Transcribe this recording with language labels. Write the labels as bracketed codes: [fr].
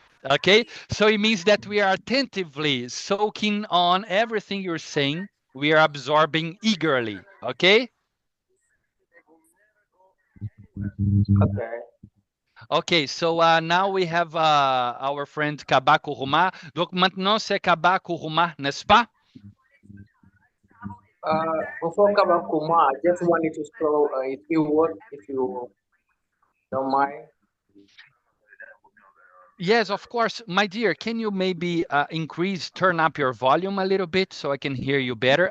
[en] Okay, so it means that we are attentively soaking on everything you're saying. We are absorbing eagerly. Okay. Okay. Okay, so now we have our friend Kaba Kuruma. [fr] Donc maintenant c'est Kaba Kuruma, n'est-ce pas? [en] Before Kabakuma, I just wanted to throw a few words, if you don't mind. Yes, of course. My dear, can you maybe turn up your volume a little bit so I can hear you better?